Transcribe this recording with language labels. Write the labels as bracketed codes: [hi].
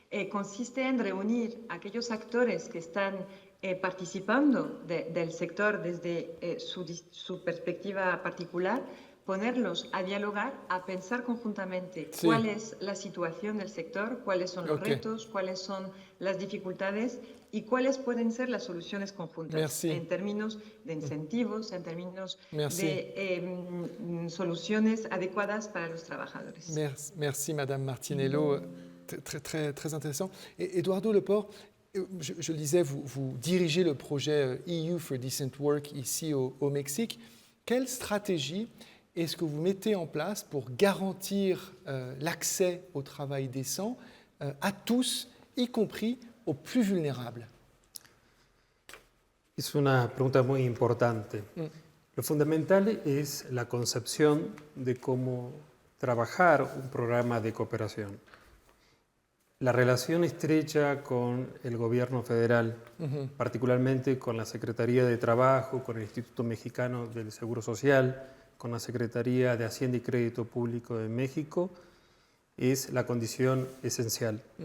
[es] Consiste en reunir a aquellos actores que están participando del sector desde su perspectiva particular, ponerlos a dialogar, a pensar conjuntamente cuál es la situación del sector, cuáles son los retos, cuáles son las dificultades y cuáles pueden ser las soluciones conjuntas en términos de incentivos, en términos de soluciones adecuadas para los trabajadores. [fr] Merci Madame Martinello, très intéressant. Et Eduardo Leport, je le disais, vous dirigez le projet EU for Decent Work ici au Mexique. Quelle stratégie est-ce que vous mettez en place pour garantir l'accès au travail décent à tous, y compris aux plus vulnérables? [es] Es una pregunta muy importante. Lo fundamental es la concepción de cómo trabajar un programa de cooperación. La relación estrecha con el gobierno federal, particularmente con la Secretaría de Trabajo, con el Instituto Mexicano del Seguro Social, con la Secretaría de Hacienda y Crédito Público de México, es la condición esencial.